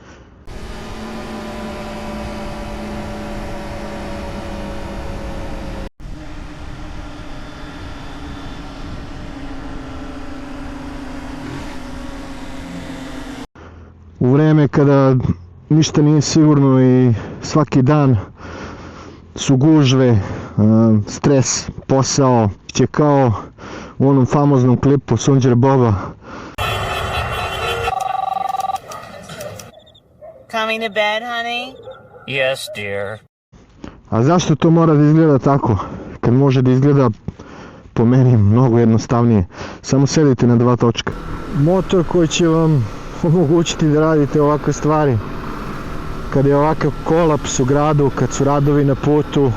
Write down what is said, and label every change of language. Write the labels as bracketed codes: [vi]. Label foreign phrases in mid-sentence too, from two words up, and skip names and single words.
[sr] U vreme kada ništa nije sigurno i svaki dan su gužve, stres, posao, će kao u onom famoznom klipu Sunđer Boba. [en] Coming to bed, honey? Yes, dear. [sr] A zašto to mora da izgleda tako, kad može da izgleda po meni mnogo jednostavnije? Samo sedite na dva točka. Motor koji će vam omogućiti da radite ovakve stvari kad je ovakav kolaps u gradu, kad su radovi na putu.